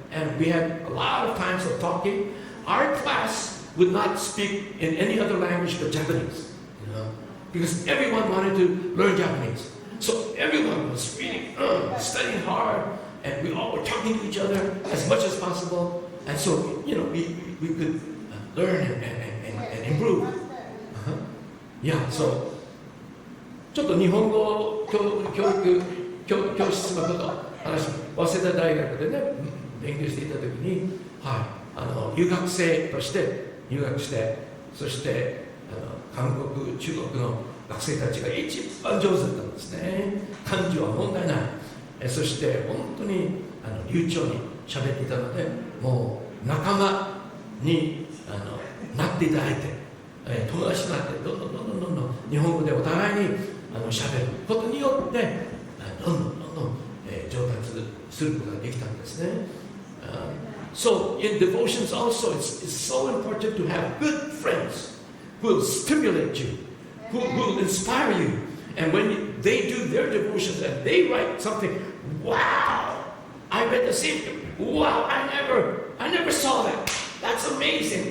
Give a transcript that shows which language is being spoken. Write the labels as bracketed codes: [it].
[en] And we had a lot of times of talking. Our class would not speak in any other language but Japanese, because everyone wanted to learn Japanese. So everyone was reading, studying hard, and we all were talking to each other as much as possible. And so, we could learn and improve. Yeah, so [ja] ちょっと日本語教室のこと話、早稲田大学でね勉強していたときに、留学生として入学して、そして韓国、中国の学生たちが一番上手だったんですね。漢字は問題ない。そして本当に流暢に喋っていたので、もう仲間になっていただいて、友達になってどんどん日本語でお互いに喋ることによってどんどん上達することができたんですね。 [en] So in devotions also, it's so important to have good friends who will stimulate you, who will inspire you. And when they do their devotions and they write something, wow, I read the same thing. Wow, I never saw that. That's amazing.